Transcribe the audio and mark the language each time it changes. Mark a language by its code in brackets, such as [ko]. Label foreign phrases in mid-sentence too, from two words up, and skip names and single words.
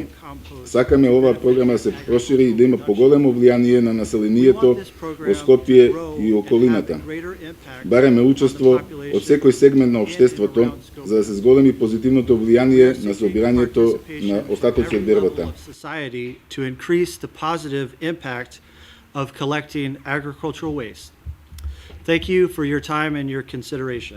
[mk] Сакаме оваа програма да се прошири и да има поголемо влијание на населението во Скопје и околината. Бареме учество од секој сегмент на општеството за да се зголеми позитивното влијание на собирањето на остатоци од бербата. [en] Thank you for your time and your consideration.